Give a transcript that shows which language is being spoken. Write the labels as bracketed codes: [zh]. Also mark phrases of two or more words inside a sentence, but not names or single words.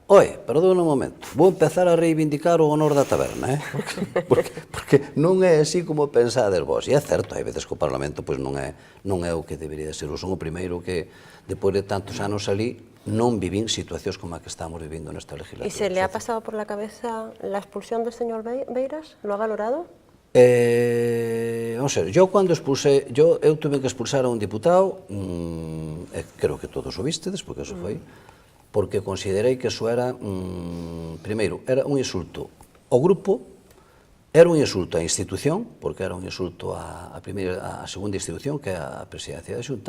[gl] Oe, perdón un momento, vou empezar a reivindicar o honor da taberna, porque non é así como pensades vos. E é certo, hai veces que o Parlamento non é o que debería ser. Eu son o primeiro que, depois de tantos anos ali, non vivín situacións como a que estamos vivindo nesta legislatura. [es] ¿Y se le ha pasado por la cabeza la expulsión del señor Beiras? ¿Lo ha valorado? [gl] Vamos a ver, eu tuve que expulsar a un diputado, creo que todos o vistedes, porque eso foi, porque considerei que eso era, primeiro, era un insulto ao grupo, era un insulto á institución, porque era un insulto á segunda institución, que é a presidencia da Xunta.